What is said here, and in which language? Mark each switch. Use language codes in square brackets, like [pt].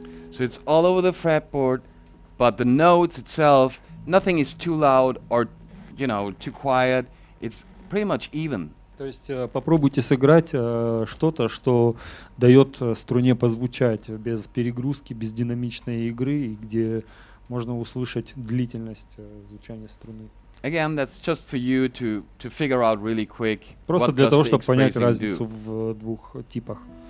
[en] So it's all over the fretboard, but the notes itself, nothing is too loud or, you know, too quiet. It's pretty much even. [ru] То есть попробуйте сыграть что-то, что дает струне позвучать без перегрузки, без динамичной игры, и где можно услышать длительность звучания струны. [en] Again, that's just for you to figure out really quick. [ru] Просто для того, чтобы понять разницу в двух типах.